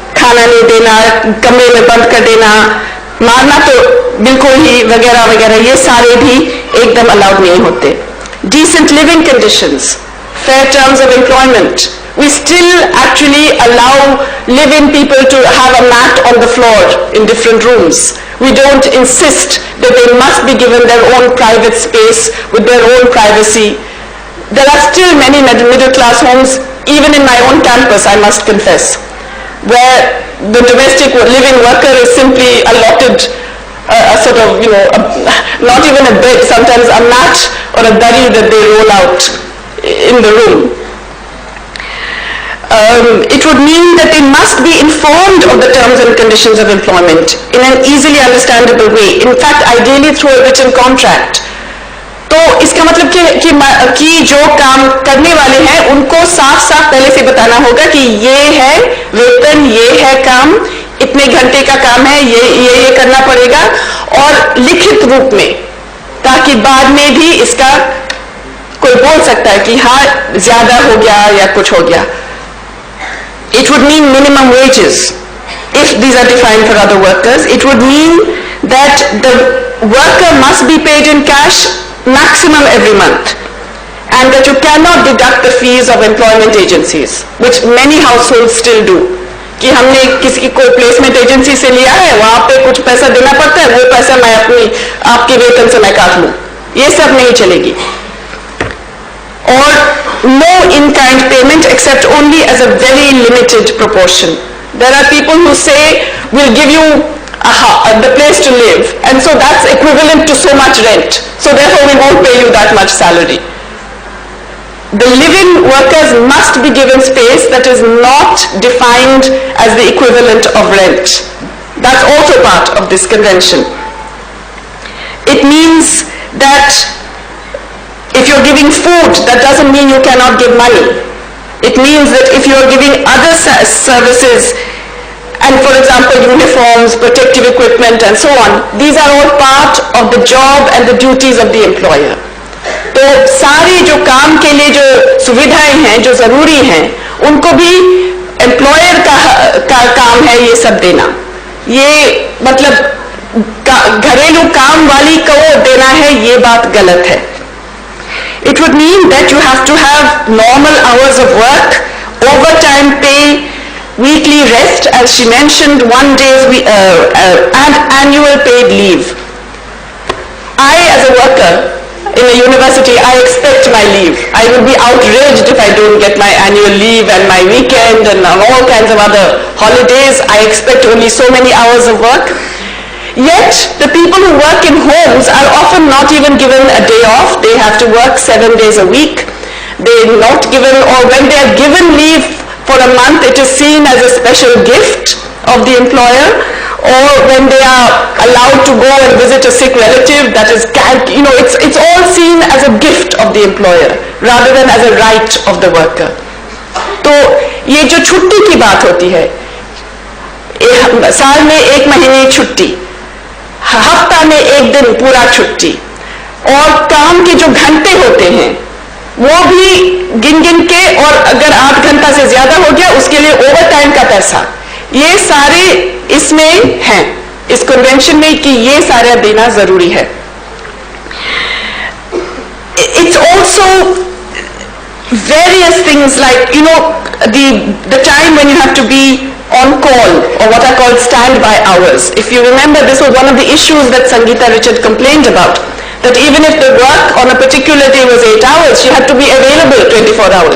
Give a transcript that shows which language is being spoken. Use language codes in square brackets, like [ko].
[hi] खाना नहीं देना, कमरे में बंद कर देना, मारना तो बिल्कुल ही वगैरह वगैरह, ये सारे भी एकदम अलाउड नहीं होते. [en] Decent living conditions, fair terms of employment. We still actually allow live-in people to have a mat on the floor in different rooms. We don't insist that they must be given their own private space with their own privacy. There are still many middle-class homes, even in my own campus, I must confess, where the domestic living worker is simply allotted a sort of, not even a bed, sometimes a mat or a dari that they roll out in the room. It would mean that they must be informed of the terms and conditions of employment in an easily understandable way. In fact, ideally through a written contract. [hi] तो इसका मतलब कि जो काम करने वाले हैं उनको साफ साफ पहले से बताना होगा कि ये है वेतन, ये है काम, इतने घंटे का काम है, ये करना पड़ेगा, और लिखित रूप में, ताकि बाद में भी इसका कोई बोल सकता है कि हाँ ज्यादा हो गया या कुछ हो गया. [en] It would mean minimum wages if these are defined for other workers. It would mean that the worker must be paid in cash maximum every month, and that you cannot deduct the fees of employment agencies, which many households still do. [hi] कि हमने किसी को placement agency से लिया है, वहां पे कुछ पैसा देना पड़ता है, वो पैसा मैं आपके वेतन से मैं काट लूं. ये सब नहीं चलेगी. [en] Or no in-kind payment except only as a very limited proportion. There are people who say we'll give you the place to live, and so that's equivalent to so much rent, so therefore we won't pay you that much salary. The live-in workers must be given space that is not defined as the equivalent of rent. That's also part of this convention. It means that if you're giving food, that doesn't mean you cannot give money. It means that if you're giving other services, and for example uniforms, protective equipment and so on, these are all part of the job and the duties of the employer. [hi] तो सारी जो काम के लिए जो सुविधाएं हैं, जो जरूरी हैं, उनको भी एम्प्लॉयर का काम है ये सब देना. ये मतलब घरेलू काम वाली को देना है, ये बात गलत है. [en] It would mean that you have to have normal hours of work, overtime pay, weekly rest, as she mentioned, 1 day's and annual paid leave. I, as a worker in a university, I expect my leave. I will be outraged if I don't get my annual leave and my weekend and all kinds of other holidays. I expect only so many hours of work. Yet, the people who work in homes are often not even given a day off. They have to work 7 days a week. They're not given, or when they are given leave for a month, it is seen as a special gift of the employer. Or when they are allowed to go and visit a sick relative, that is, it's all seen as a gift of the employer rather than as a right of the worker. [hi] तो ये जो छुट्टी की बात होती है, साल में 1 महीने छुट्टी, हफ्ता में 1 दिन पूरा छुट्टी, और काम के जो घंटे होते हैं वो भी गिन गिन के, और अगर 8 घंटा से ज्यादा हो गया उसके लिए ओवर टाइम का पैसा, ये सारे इसमें हैं इस कन्वेंशन में कि ये सारा देना जरूरी है. [en] It's also various things like the time when you have to be on call, or what are called standby hours. If you remember, this was one of the issues that Sangeeta Richard complained about, that even if the work on a particular day was 8 hours, she had to be available 24 hours.